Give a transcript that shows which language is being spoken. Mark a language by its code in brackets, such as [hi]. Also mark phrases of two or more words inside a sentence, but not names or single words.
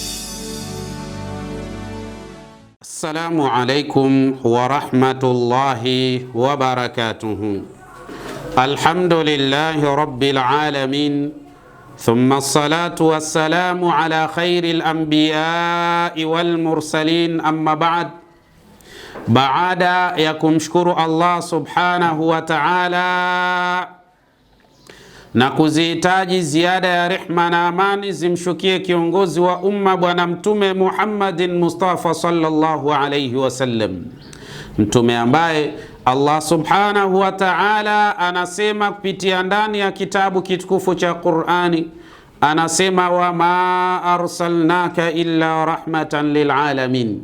[ar] السلام عليكم ورحمة الله وبركاته. الحمد لله رب العالمين. ثم الصلاة والسلام على خير الأنبياء والمرسلين أما بعد. [sw] Baada ya kumshukuru Allah [ar] سبحانه وتعالى [sw] na kuzihitaji ziada ya rehma na amani zimshukie kiongozi wa umma Bwana Mtume Muhammadin Mustafa [ar] صلى الله عليه وسلم, [sw] mtume ambaye Allah [ar] سبحانه وتعالى [sw] anasema kupitia ndani ya kitabu kitukufu cha Qur'ani, anasema [ar] وما أرسلناك إلا رحمة للعالمين.